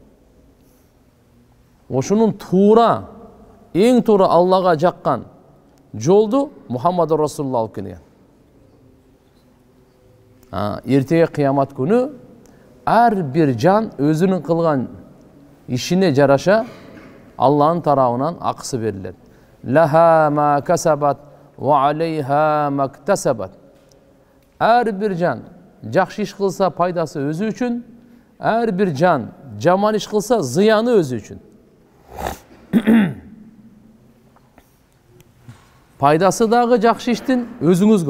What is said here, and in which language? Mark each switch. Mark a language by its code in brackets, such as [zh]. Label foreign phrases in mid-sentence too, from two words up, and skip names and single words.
[ky] Ошонун туура, эң туура Аллага жаккан жолду Мухаммад Расулулла алып келген. Эртеге кыямат күнү ар бир жан өзүнүн кылган ишине жараша Алланын тарабынан акысы берилет. [ar] لها ما كسبت وعليها ما اكتسبت. [ky] Ар бир жан жакшы иш кылса пайдасы өзү үчүн, ар бир жан жаман иш кылса зыяны өзү үчүн. Пайдасы дагы жакшы иштин өзүңүзгө.